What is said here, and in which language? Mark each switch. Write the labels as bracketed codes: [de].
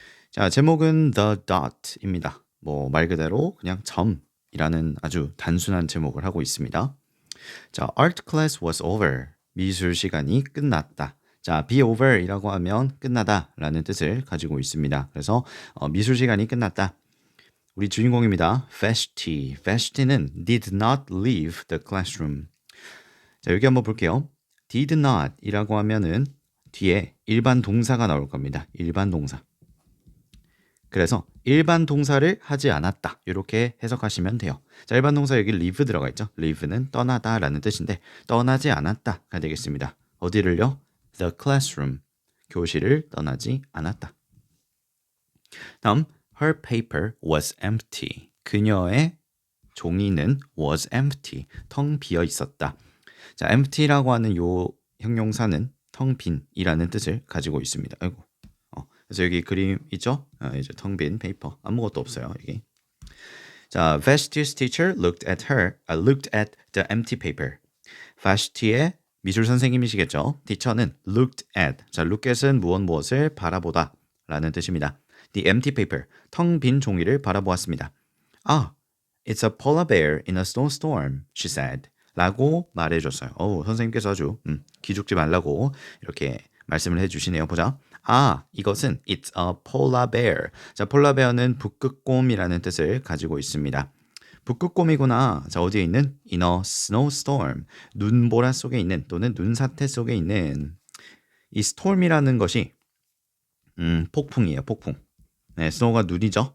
[ko] 자, 제목은 The Dot입니다. 말 그대로 그냥 점이라는 아주 단순한 제목을 하고 있습니다. 자, [en] Art class was over. [ko] 미술 시간이 끝났다. 자, be over이라고 하면 끝나다 라는 뜻을 가지고 있습니다. 그래서 미술 시간이 끝났다. 우리 주인공입니다. Vashti. [en] Vashti [ko] 는 [en] did not leave the classroom. [ko] 자, 여기 한번 볼게요. did not 이라고 하면은 뒤에 일반 동사가 나올 겁니다. 일반 동사. 그래서 일반 동사를 하지 않았다. 이렇게 해석하시면 돼요. 자, 일반 동사 여기 leave 들어가 있죠. leave는 떠나다 라는 뜻인데 떠나지 않았다가 되겠습니다. 어디를요? [en] The classroom. [ko] 교실을 떠나지 않았다. 다음, [en] her paper was empty. [ko] 그녀의 종이는 [en] was empty. [ko] 텅 비어 있었다. 자, empty라고 하는 요 형용사는 텅 빈이라는 뜻을 가지고 있습니다. 아이고. 그래서 여기 그림 있죠? 이제 텅 빈 페이퍼 아무것도 없어요 여기. [en] 자, Vashti's teacher looked at the empty paper. [ko] Vashti의 미술 선생님이시겠죠? teacher는 looked at. 자, look at은 무엇을 바라보다 라는 뜻입니다. [en] The empty paper, [ko] 텅 빈 종이를 바라보았습니다. [en] It's a polar bear in a snowstorm, she said. [ko] 라고 말해줬어요. 선생님께서 아주 기죽지 말라고 이렇게 말씀을 해주시네요. 보자. 이것은 [en] it's a polar bear. [ko] 자, polar bear는 북극곰이라는 뜻을 가지고 있습니다. 북극곰이구나. 자, 어디에 있는? [en] in a snowstorm. [ko] 눈보라 속에 있는 또는 눈사태 속에 있는 이 storm이라는 것이 폭풍이에요. 폭풍. 네, snow가 눈이죠.